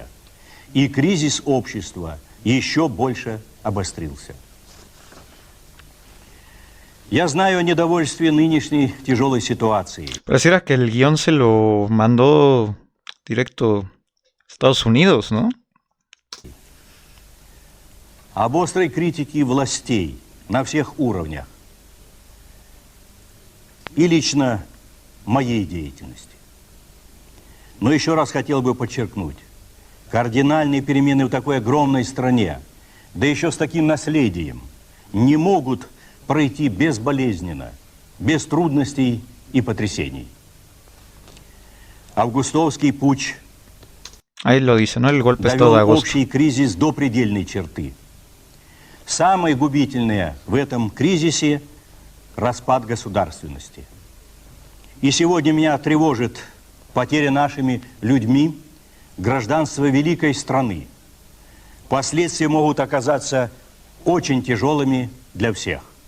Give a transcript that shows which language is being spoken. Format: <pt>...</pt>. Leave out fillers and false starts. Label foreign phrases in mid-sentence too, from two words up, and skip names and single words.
<ru>И кризис общества еще больше обострился. Я знаю о недовольстве нынешней тяжелой ситуацией.</ru> <es>Pareciera que el guión se lo mandó directo a Estados Unidos, ¿no?</es> <ru>об острой критике властей на всех уровнях и лично моей деятельности. Но еще раз хотел бы подчеркнуть, кардинальные перемены в такой огромной стране, да еще с таким наследием, не могут пройти безболезненно, без трудностей и потрясений. Августовский путч</ru> <es>Ahí lo dice, ¿no? El golpe es todo de</es> <ru>довел</ru> <es>agosto.</es> <ru>общий кризис до предельной черты. Самое губительное в этом кризисе – распад государственности. И сегодня меня тревожит потеря нашими людьми гражданства великой страны. Последствия могут оказаться очень тяжелыми для всех.</ru>